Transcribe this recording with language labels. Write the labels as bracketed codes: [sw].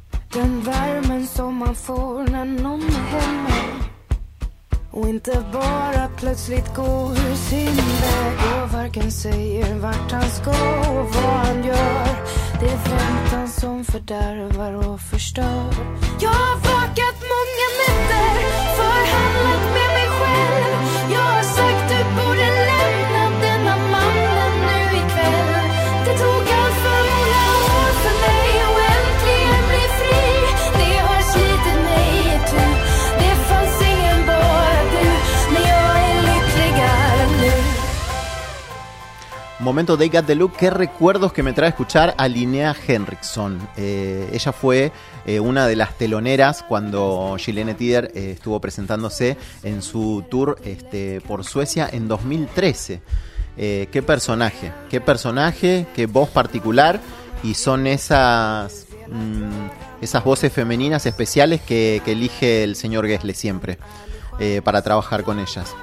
[en] The environment's on my phone and on my head. [sv] Winter bara plötsligt går ur sin väg. Och varken säger vart han ska och vad han gör. Det är väntan som fördärvar och förstör. Jag har vakat många nätter, förhandlat med mig själv. Jag har sagt du borde lämna denna mannen nu ikväll. Det tog allt för många år för mig och äntligen bli fri. Det har slitit mig i tu. Det fanns ingen bara du. Men jag är lyckligare nu. [es] Momento de Got the Look. ¿Qué recuerdos que me trae a escuchar a Linnea Henriksson? Ella fue una de las teloneras cuando Gyllene Tider estuvo presentándose en su tour por Suecia en 2013. Qué personaje, qué voz particular, y son esas voces femeninas especiales que elige el señor Gessle siempre para trabajar con ellas.